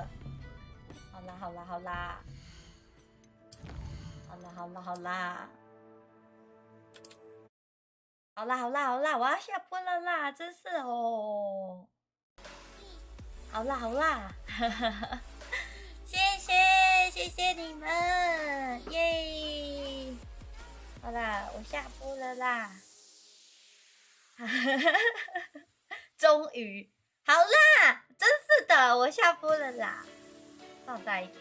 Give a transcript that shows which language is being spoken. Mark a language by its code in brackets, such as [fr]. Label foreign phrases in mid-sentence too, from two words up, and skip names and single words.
[zh] 好啦，好啦，好啦，好啦，好啦，好啦，好啦，好啦，好啦，我要下播了啦，真是哦。好啦，好啦，谢谢，谢谢你们，耶！好啦，我下播了啦。终于好啦，真是的，我下播了啦，放在一起。